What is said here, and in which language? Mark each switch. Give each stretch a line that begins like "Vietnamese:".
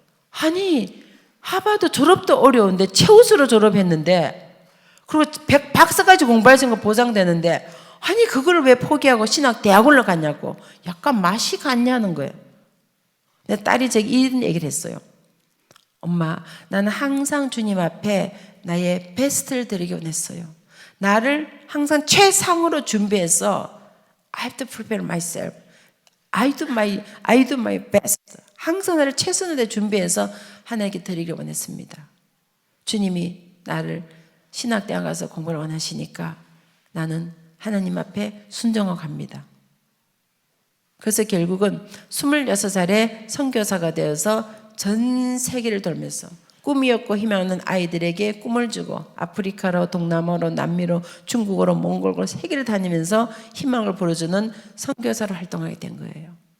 Korean: 아니 하버드 졸업도 어려운데 최우수로 졸업했는데 그리고 박사까지 공부하신 거 보장되는데 아니 그걸 왜 포기하고 신학대학원을 갔냐고 약간 맛이 갔냐는 거예요. 내 딸이 제게 이런 얘기를 했어요. 엄마 나는 항상 주님 앞에 나의 베스트를 드리기 원했어요. 나를 항상 최상으로 준비해서
English: I have to prepare myself. I do my best.
Korean: 항상 나를 최선을 준비해서 하나님께 드리길 원했습니다. 주님이 나를 신학대학 가서 공부를 원하시니까 나는 하나님 앞에 순종하고 갑니다. 그래서 결국은 26살에 선교사가 되어서 전 세계를 돌면서 꿈이었고 희망하는 아이들에게 꿈을 주고 아프리카로 동남아로 남미로 중국어로 몽골어로 세계를 다니면서 희망을 불어주는 선교사로 활동하게 된 거예요.